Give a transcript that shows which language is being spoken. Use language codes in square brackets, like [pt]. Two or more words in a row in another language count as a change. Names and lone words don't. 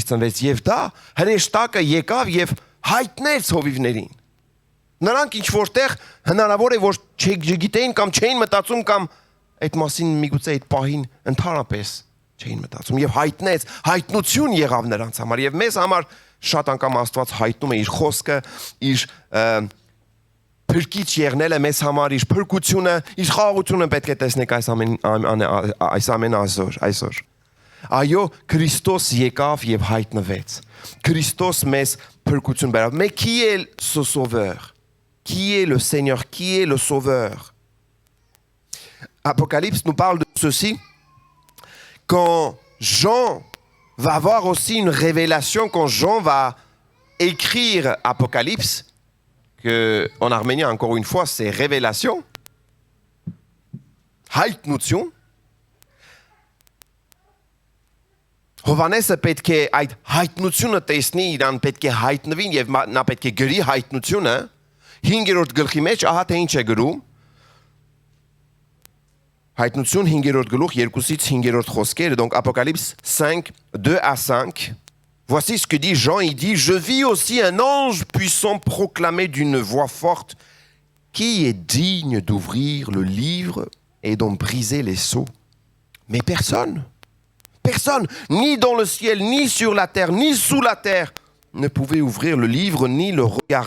[hy] ծնվեց եւ դա հրեշտակը եկավ եւ հայտնեց հովիվներին։ Նրանք ինչ որտեղ հնարավոր է որ չգիտեին կամ չէին մտածում կամ այդ մասին միգուցե այդ պահին ընդհանրապես չէին մտածում եւ հայտնություն եղավ նրանց համար եւ մեզ համար շատ անգամ Աստված հայտնում է իր խոսքը, իր փրկիչ եղնելը մեզ համար, իր փրկությունը, իր խաղաղությունը պետք է տեսնենք այս ամեն այսօր։ Այո, Քրիստոս եկավ եւ հայտնվեց։ Քրիստոս մեզ փրկություն բերավ։ [fr] Mais qui est ce sauveur? Qui est le Seigneur? Qui est le sauveur? Apocalypse nous parle de ceci. Quand Jean va avoir aussi une révélation, quand Jean va écrire Apocalypse, que en arménien encore une fois c'est révélation, [hy] հայտնություն, Հովանեսը պետք է այդ հայտնությունը տեսնի, իրան պետք է հայտնվին եւ նա պետք է գրի հայտնությունը 5-րդ գլխի մեջ, ահա թե ինչ է գրում։ Հայտնություն 5-րդ գլուխ 2-ից 5-րդ խոսքերը, [fr] donc Apocalypse 5, 2 à 5. Voici ce que dit Jean, il dit « Je vis aussi un ange puissant proclamer d'une voix forte qui est digne d'ouvrir le livre et d'en briser les sceaux. Mais personne, ni dans le ciel, ni sur la terre, ni sous la terre, ne pouvait ouvrir le livre, ni le regarder.